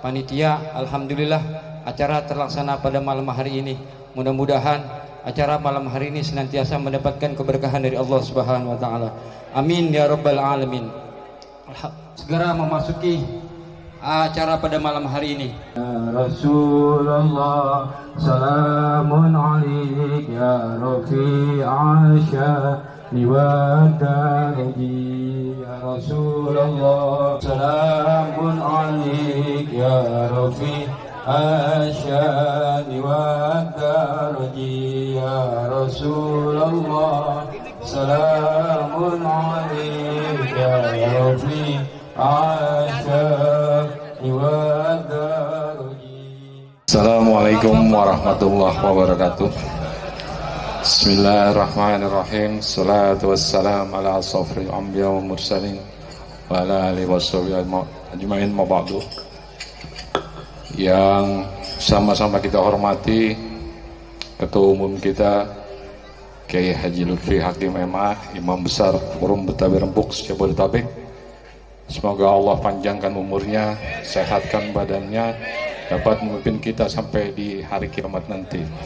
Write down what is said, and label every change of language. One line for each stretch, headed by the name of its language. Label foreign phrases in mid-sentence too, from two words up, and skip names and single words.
Indonesian: Alhamdulillah acara terlaksana pada malam hari ini. Mudah-mudahan acara malam hari ini senantiasa mendapatkan keberkahan dari Allah
Arabic: سبحانه وتعالى. آمين يا رب العالمين.
Indonesian: Segera memasuki acara pada malam hari ini.
Arabic: يا رسول الله سلام عليك يا رفيع الشأن والدرج. يا رسول الله سلام عليك يا رفيع الشأن والدرج. يا رسول الله سلام عليك يا رفيع الشأن والدرج. السلام عليكم ورحمة الله وبركاته. بسم الله الرحمن الرحيم. الصلاة والسلام على أشرف الأنبياء والمرسلين وعلى آله وصحبه أجمعين أما بعد.
Indonesian: Yang sama-sama kita hormati Ketua Umum kita Kiai Haji Lutfi Hakim MA, Imam Besar Forum Betawi Rembuk Jabodetabek. Semoga Allah panjangkan umurnya, sehatkan badannya, dapat memimpin kita sampai di hari kiamat nanti.